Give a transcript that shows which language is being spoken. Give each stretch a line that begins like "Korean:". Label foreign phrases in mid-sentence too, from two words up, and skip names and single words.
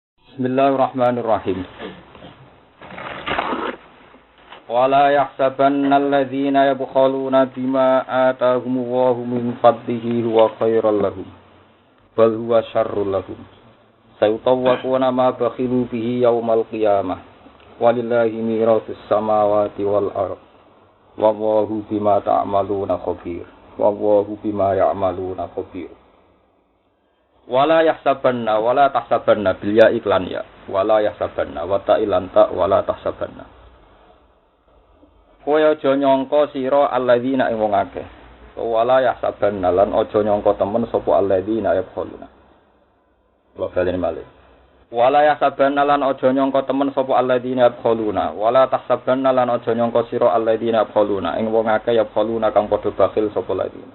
Arabic: بسم الله الرحمن الرحيم. ولا يحسبن الذين يبخلون بما آتاهم الله من فضله هو خيرا لهم بل هو شر لهم سيطوقون ما بخلوا به يوم القيامة ولله ميراث السماوات والأرض والله بما تعملون خبير والله بما يعملون خبير. ولا يحسبن ولا تحسبن بالياء إكلان يا ولا يحسبن وتائلان تا ولا تحسبن.
Javanese: Kowe aja nyangka sira alladzina ing wong akeh.
Arabic: ولا يحسبن
Javanese: lan aja nyangka temen sapa
Arabic: الذين يبخلون.
Javanese: Wa balen malih.
Arabic: ولا يحسبن
Javanese: lan aja nyangka temen sapa
Arabic: الذين يبخلون. ولا تحسبن
Javanese: lan aja nyangka sira
Arabic: الذين يبخلون
Javanese: ing wong akeh yabkhuluna kang padha bakhil sapa alladzina.